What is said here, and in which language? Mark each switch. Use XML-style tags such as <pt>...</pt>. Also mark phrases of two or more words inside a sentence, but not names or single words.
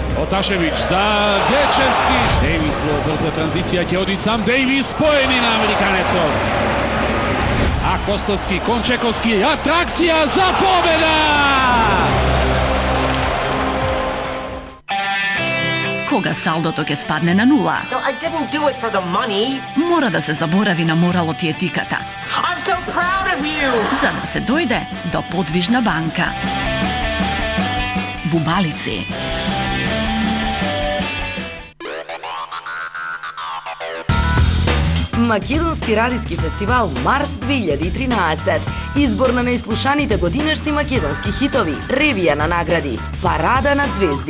<mk>Проташевич за Гечевски. Дейвис во брза транзиција ќе оди сам Дейвис, поени на американецот. А Костовски, Кончековски, атракција за победа! Кога салдото ќе спадне на нула,</mk> <en>No, I didn't do it for the money.</en> <mk>мора да се заборави на моралот и етиката,</mk> <en>I'm so proud of you.</en> <mk>за да се дојде до подвижна банка. Бубалици. Македонски радиски фестивал Марс 2013. Избор на најслушаните годинешни македонски хитови, ревија на награди, парада на звезди.</mk>